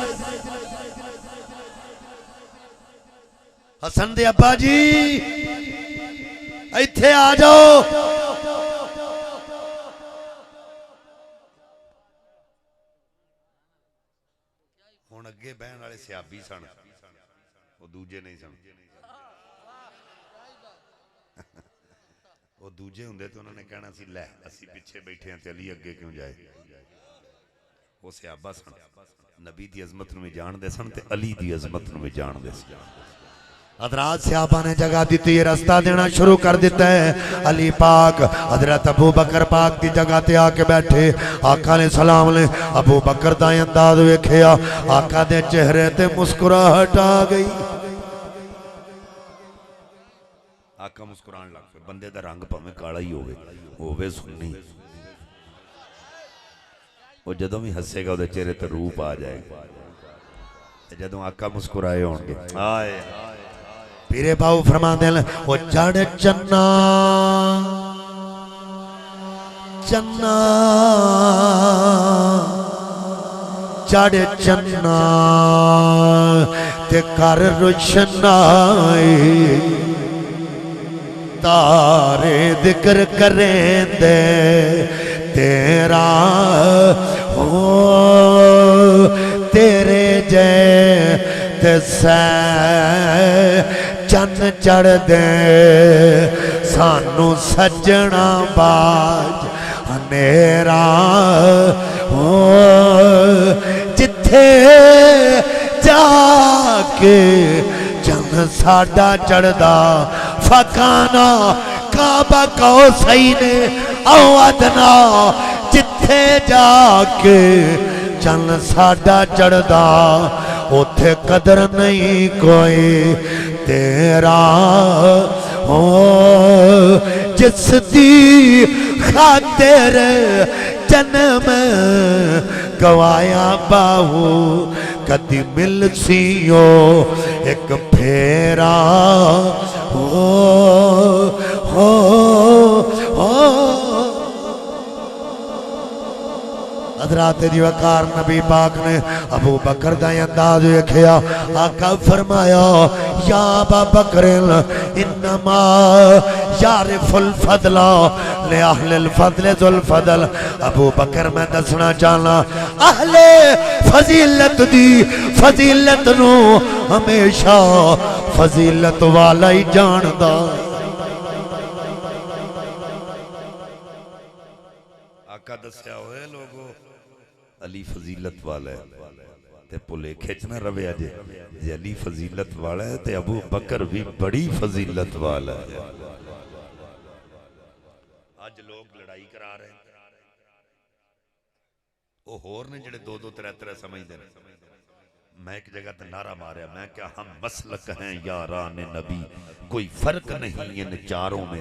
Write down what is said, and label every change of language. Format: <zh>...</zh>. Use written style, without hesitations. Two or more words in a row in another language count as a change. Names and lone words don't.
<pa>حسن دے ابا جی ایتھے آ جاؤ ہن اگے بہن والے صحابی سن وہ دوجے نہیں سن وہ دوجے ہوندے تو انہوں نے کہنا سی لے اسی پیچھے بیٹھے ہیں تے علی اگے کیوں جائے وہ صحابہ سن نبی دی عظمت نو بھی جان دے سن تے علی دی عظمت نو بھی جان دے سن حضرات صحابہ نے جگہ دیتی یہ رستہ دینا شروع کر دیتا ہے علی پاک حضرت ابو بکر پاک دی جگہ تے آکے بیٹھے آقا علیہ السلام نے ابو بکر دا انداز ویکھیا آقا دے چہرے تے مسکراہٹ آ گئی آقا مسکران لگ پے بندے دا رنگ پاویں کالا ہی ہووے سنی وہ جدوں بھی ہسے گا اودے چہرے تے روپ آ جائے گا جدوں آقا مسکرائے ہون گے آئے پیرے باؤ فرما دل وہ چڑھ چنا چنا چڑھ چنا تے کر روشنائی تارے ذکر کریں دے تیرا ہو تیرے جے تے چن چڑھ دے سانو سجنا باج ہنیرا ہو جتھے جا کے چن ساڈا چڑھدا</pa> <ar>فکانا کعبہ قوسین او ادنا</ar> <pa>جتھے جا کے چن ساڈا چڑھدا اوتھے قدر نہیں کوئی تیرا ہو جس دی خاطر جنم گوایا باہو کدی مل سیو ایک پھیرا ہو حضرات دی وقار نبی پاک نے ابو بکر دا انداز ویکھیا آقا فرمایا</pa> <ar>یا ابا بکر انما یعرف الفضل لأہل الفضل ذو الفضل</ar> <pa>ابو بکر میں دسنا چاہنا اہل فضیلت دی فضیلت نو ہمیشہ فضیلت والا ہی جاندا آقا دسیا ہوئے لوگو علی فضیلت والا ہے تے پلے کھچنا روے آجے جی علی فضیلت والا ہے تے ابو بکر بھی بڑی فضیلت والا ہے</pa> <ur>آج لوگ لڑائی کرا رہے ہیں</ur> <pa>وہ ہور نے جڑے دو دو ترے ترے سمجھ دے میں ایک جگہ تے نعرہ ماریا، میں کیا</pa> <ur>ہم مسلک ہیں یاران نبی، کوئی فرق نہیں ان چاروں میں.</ur>